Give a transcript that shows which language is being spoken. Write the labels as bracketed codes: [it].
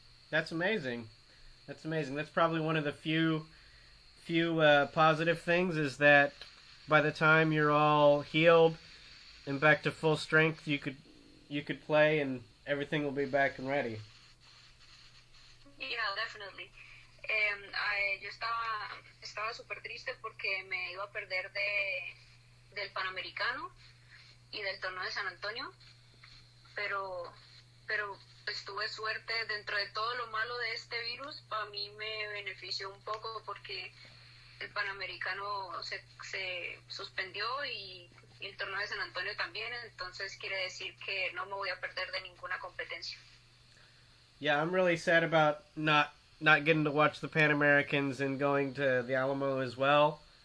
[en] That's amazing. That's probably one of the few positive things, is that by the time you're all healed and back to full strength, you could play, and everything will be back and ready. Yeah, definitely. [es] Yo estaba súper triste porque me iba a perder del Panamericano y del torneo de San Antonio, pero pues tuve suerte. Dentro de todo lo malo de este virus, para mí me benefició un poco porque el Panamericano se suspendió y el torneo de San Antonio también, entonces quiere decir que no me voy a perder de ninguna competencia. [en] Yeah, I'm really sad about not getting to watch the Pan Americans and going to the Alamo as well.